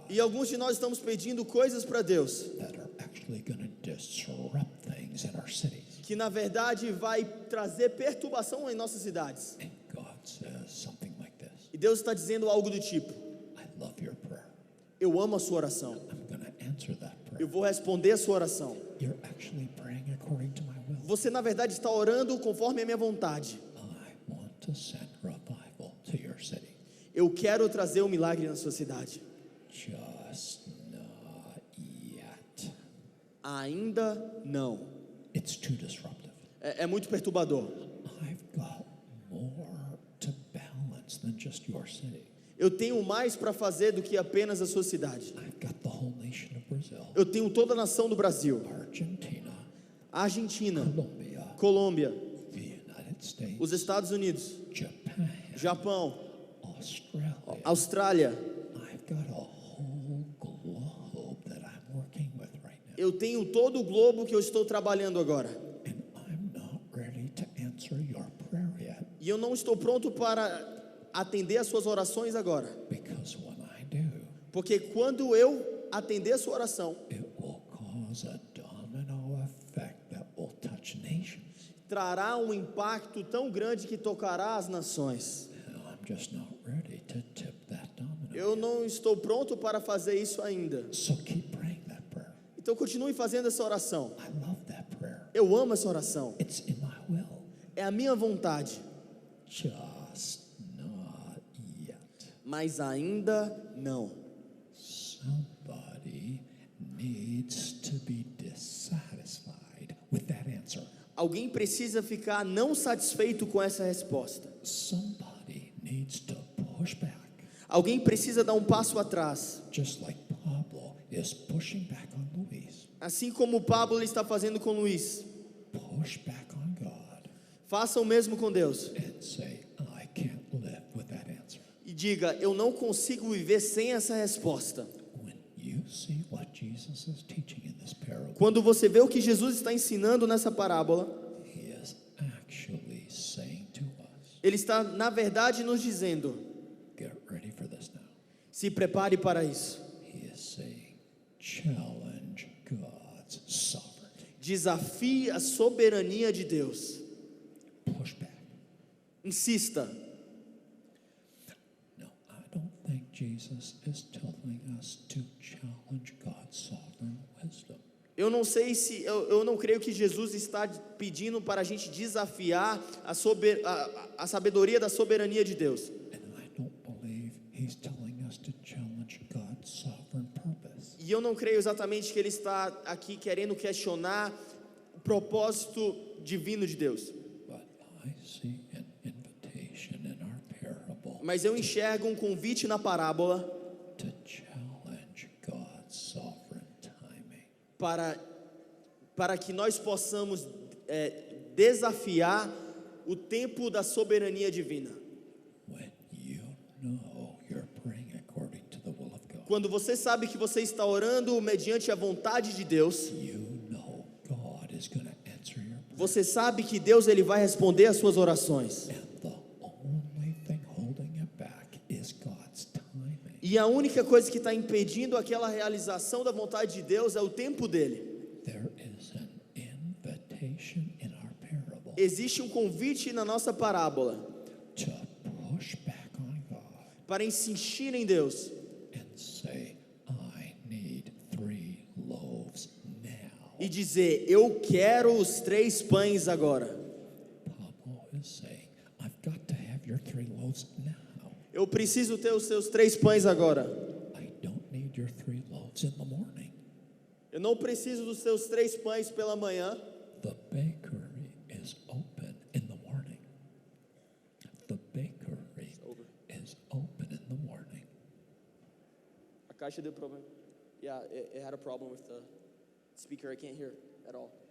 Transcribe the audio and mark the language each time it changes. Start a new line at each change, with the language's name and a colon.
Portuguese: E alguns de nós estamos pedindo coisas para Deus
English: that are actually going to disrupt things in our cities.
Portuguese: que na verdade vai trazer perturbação em nossas cidades.
English: And God says something like this:
Portuguese: E Deus está dizendo algo do tipo:
English: I love your prayer.
Portuguese: eu amo a sua oração.
English: I'm going to answer that prayer.
Portuguese: Eu vou responder a sua oração.
English: You're actually praying according to my will.
Portuguese: Você na verdade está orando conforme a minha vontade.
English: I want to send revival to your city.
Portuguese: Eu quero trazer um milagre na sua cidade.
English: Just not yet.
Portuguese: Ainda não.
English: It's too disruptive.
Portuguese: É muito perturbador.
English: I've got more to balance than just your city.
Portuguese: Eu tenho mais para fazer do que apenas a sua cidade.
English: I've got the whole nation of Brazil,
Portuguese: Eu tenho toda a nação do Brasil,
English: Argentina,
Portuguese: Argentina,
English: Colombia,
Portuguese: Colômbia,
English: the United States,
Portuguese: os Estados Unidos,
English: Japan,
Portuguese: Japão,
English: Australia.
Portuguese: Austrália.
English: I've got a whole globe that I'm working with right now.
Portuguese: Eu tenho todo o globo que eu estou trabalhando agora.
English: And I'm not ready to answer your prayer yet,
Portuguese: E eu não estou pronto para atender as suas orações agora.
English: because when I do,
Portuguese: Porque quando eu atender a sua oração,
English: it will cause a domino effect that will touch nations.
Portuguese: trará um impacto tão grande que tocará as nações.
English: And I'm just not ready to tip that domino.
Portuguese: Eu não estou pronto para fazer isso ainda.
English: So keep praying that prayer.
Portuguese: Então continue fazendo essa oração.
English: I love that prayer.
Portuguese: Eu amo essa oração.
English: It's in my will.
Portuguese: É a minha vontade,
English: Just not yet.
Portuguese: mas ainda não.
English: Somebody needs to be dissatisfied with that answer.
Portuguese: Alguém precisa ficar não satisfeito com essa resposta.
English: Somebody needs to push back,
Portuguese: Alguém precisa dar um passo atrás.
English: just like Pablo is pushing back on Luis.
Portuguese: Assim como o Pablo está fazendo com Luiz.
English: Push back on God
Portuguese: Faça o mesmo com Deus.
English: and say, I can't live with that answer.
Portuguese: E diga, eu não consigo viver sem essa resposta.
English: When you see what Jesus is teaching in this parable,
Portuguese: Quando você vê o que Jesus está ensinando nessa parábola,
English: he is actually saying to us,
Portuguese: ele está, na verdade, nos dizendo:
English: get ready for this now.
Portuguese: se prepare para isso.
English: He is saying, challenge God's sovereignty.
Portuguese: Desafie a soberania de Deus.
English: Push back.
Portuguese: Insista.
English: No, I don't think Jesus is telling us to challenge God's sovereign wisdom.
Portuguese: Eu não sei se, eu não creio que Jesus está pedindo para a gente desafiar a sabedoria da soberania de Deus.
English: And I don't believe he's telling us to challenge God's sovereign purpose.
Portuguese: E eu não creio exatamente que ele está aqui querendo questionar o propósito divino de Deus.
English: But I see an invitation in our parable
Portuguese: Mas eu enxergo um convite na parábola
English: to challenge God's sovereign timing.
Portuguese: para que nós possamos desafiar o tempo da soberania divina.
English: When you know you're praying according to the will of God,
Portuguese: Quando você sabe que você está orando mediante a vontade de Deus,
English: you know God is going to answer your prayer.
Portuguese: você sabe que Deus ele vai responder às suas orações.
English: And the only thing holding it back is God's timing.
Portuguese: E a única coisa que está impedindo aquela realização da vontade de Deus é o tempo dele.
English: There is an invitation in our parable
Portuguese: Existe um convite na nossa parábola
English: to push back on God
Portuguese: para insistir em Deus
English: and say, I need 3 loaves now.
Portuguese: e dizer: eu quero os 3 pães agora.
English: Pablo is saying, I've got to have your 3 loaves now.
Portuguese: Eu preciso ter os seus 3 pães agora.
English: I don't need your 3 loaves in the morning.
Portuguese: Eu não preciso dos seus 3 pães pela manhã.
English: The bakery is open in the morning. The bakery is open in the morning.
Portuguese: A caixa deu problema.
English: Yeah, it had a problem with the speaker. I can't hear at all.